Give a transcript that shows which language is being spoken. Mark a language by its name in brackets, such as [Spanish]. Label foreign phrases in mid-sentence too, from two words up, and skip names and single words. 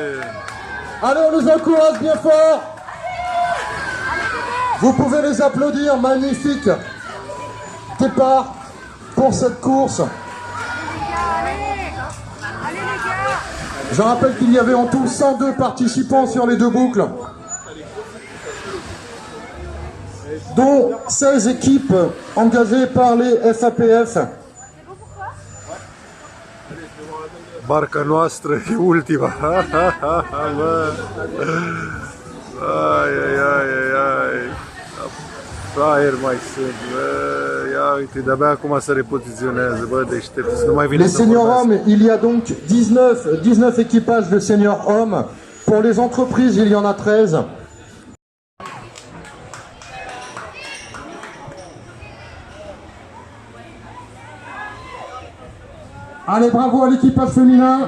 [French] Allez, on les encourage bien fort. Vous pouvez les applaudir, magnifique départ pour cette course. Je rappelle qu'il y avait en tout 102 participants sur les deux boucles, dont 16 équipes engagées par les FAPF. [Romanian] Barca noastră e ultima. Ai, ai, ai, ai, ai. Fraier mai sunt, bă. Ia uite, de-abia acum se repoziționează, bă, deștept. Nu mai vine [French] Les seniors hommes, il y a donc 19 équipages de seniors hommes. Pour les entreprises, il y en a 13. Allez, bravo à l'équipage féminin.